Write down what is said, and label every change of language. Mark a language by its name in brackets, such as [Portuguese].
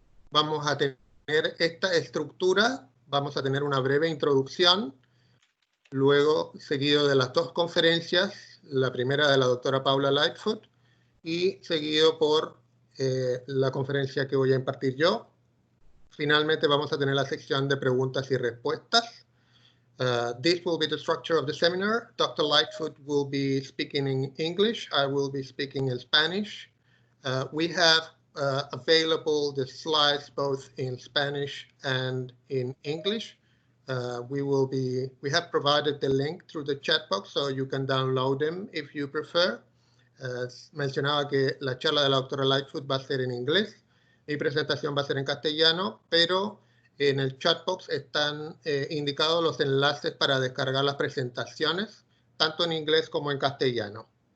[Spanish] Vamos a tener esta estructura, vamos a tener una breve introducción, luego seguido de las dos conferencias, la primera de la doctora Paula Lightfoot y seguido por la conferencia que voy a impartir yo. Finalmente vamos a tener la sección de preguntas y respuestas. [English] This will be the structure of the seminar. Dr. Lightfoot will be speaking in English. I will be speaking in Spanish. We have available the slides both in Spanish and in English. We have provided the link through the chat box so you can download them if you prefer. [Spanish] Mencionaba que la charla de la doctora Lightfoot va a ser en inglés. Mi presentación va a ser en castellano, pero en el chat box están indicados los enlaces para descargar las presentaciones, tanto en inglés como en castellano.